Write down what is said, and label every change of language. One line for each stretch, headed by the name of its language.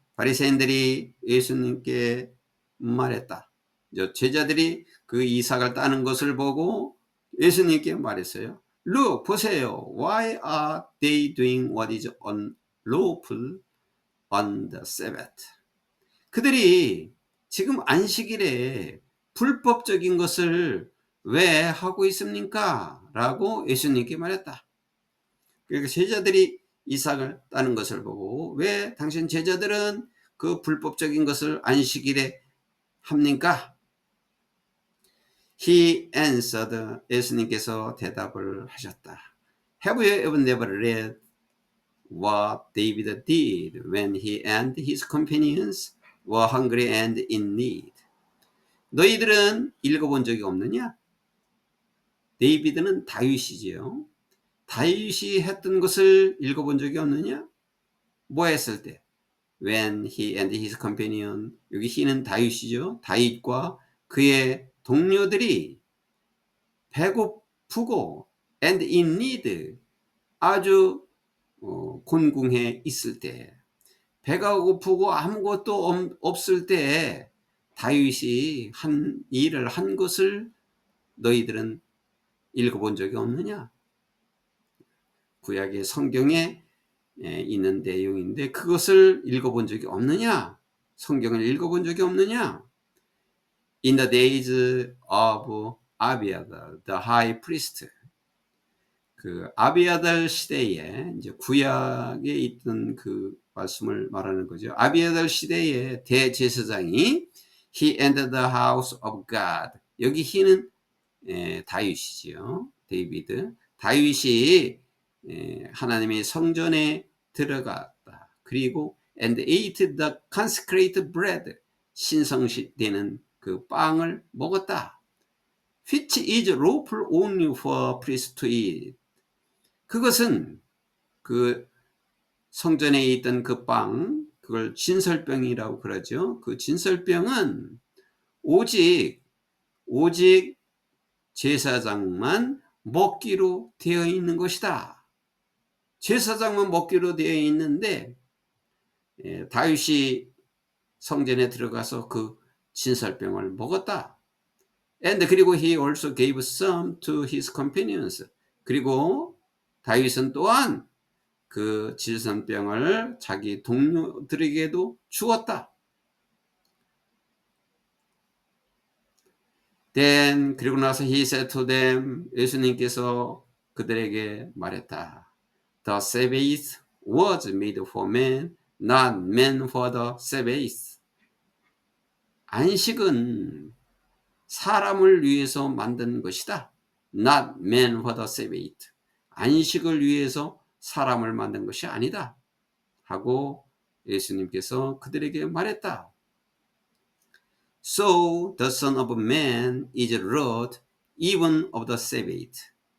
Korean: 바리새인들이 예수님께 말했다. 제자들이 그 이삭을 따는 것을 보고 예수님께 말했어요.
English: Look,
Korean: 보세요.
English: Why are they doing what is unlawful on the Sabbath?
Korean: 그들이 지금 안식일에 불법적인 것을 왜 하고 있습니까? 라고 예수님께 말했다. 그러니까 제자들이 이삭을 따는 것을 보고 왜 당신 제자들은 그 불법적인 것을 안식일에 합니까?
English: He answered.
Korean: 예수님께서 대답을 하셨다.
English: Have you ever never read what David did when he and his companions were hungry and in need?
Korean: 너희들은 읽어본 적이 없느냐? 데이비드는 다윗이지요. 다윗이 했던 것을 읽어본 적이 없느냐? 뭐 했을 때?
English: When he and his companion,
Korean: 여기 he는 다윗이죠. 다윗과 그의 동료들이 배고프고
English: and in need,
Korean: 아주 곤궁해 있을 때, 배가 고프고 아무것도 없을 때 다윗이 한 일을 한 것을 너희들은 읽어본 적이 없느냐? 구약의 성경에 있는 내용인데 그것을 읽어본 적이 없느냐? 성경을 읽어본 적이 없느냐?
English: In the days of Abiathar, the high priest.
Korean: 그 아비아달 시대에 이제 구약에 있던 그 말씀을 말하는 거죠. 아비아달 시대에 대제사장이
English: he entered the house of God.
Korean: 여기 he는 다윗이지요. 데이비드. 다윗이 하나님의 성전에 들어갔다. 그리고
English: and ate the consecrated bread.
Korean: 신성시되는 그 빵을 먹었다.
English: Which is lawful only for priests to eat.
Korean: 그것은 그 성전에 있던 그 빵, 그걸 진설병이라고 그러죠. 그 진설병은 오직 제사장만 먹기로 되어 있는 것이다. 제사장만 먹기로 되어 있는데 다윗이 성전에 들어가서 그 진설병을 먹었다.
English: And
Korean: 그리고
English: he also gave some to his companions.
Korean: 그리고 다윗은 또한 그 진설병을 자기 동료들에게도 주었다.
English: Then
Korean: 그리고 나서
English: he said to them.
Korean: 예수님께서 그들에게 말했다.
English: The Sabbath was made for man, not man for the Sabbath.
Korean: 안식은 사람을 위해서 만든 것이다.
English: Not man for the Sabbath.
Korean: 안식을 위해서 사람을 만든 것이 아니다. 하고 예수님께서 그들에게 말했다.
English: So the Son of Man is Lord even of the Sabbath.